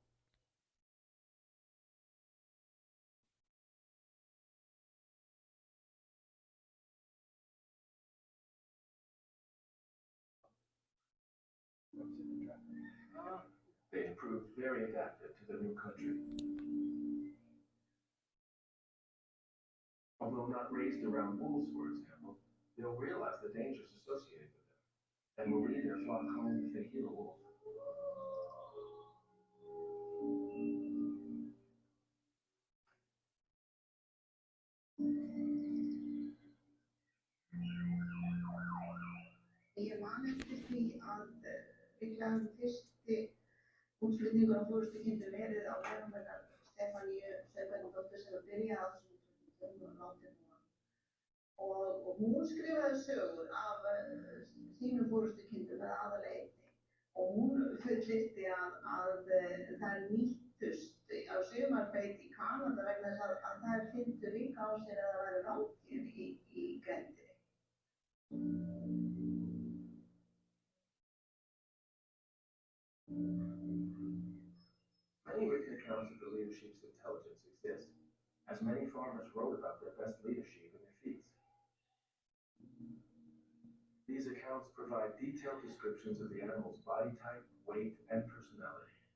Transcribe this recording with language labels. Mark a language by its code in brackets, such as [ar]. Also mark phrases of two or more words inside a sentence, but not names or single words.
[en] They have proved very adaptive to the new country. Although not raised around wolves, for example, they'll realize the dangers associated with them, and will leave their flock home if they hear a wolf. [is] Ég man eftir því að líklega fyrsti útflutningur á forystukindur verið á vegum hennar Stefaníu Sveinbjarnardóttur sem byrjaði á þessum látin og hún skrifaði sögur af sínum forystukindum eða aðallega einni og hún fullyrti að þær nýttust á sumarbeit í Kanada vegna þess að þær fyndu líka á sér að það væru rándýr í grenndinni. [en] Many written accounts of the leadership's intelligence exist, as many farmers wrote about their best leadership in their feats. These accounts provide detailed descriptions of the animal's body type, weight, and personality.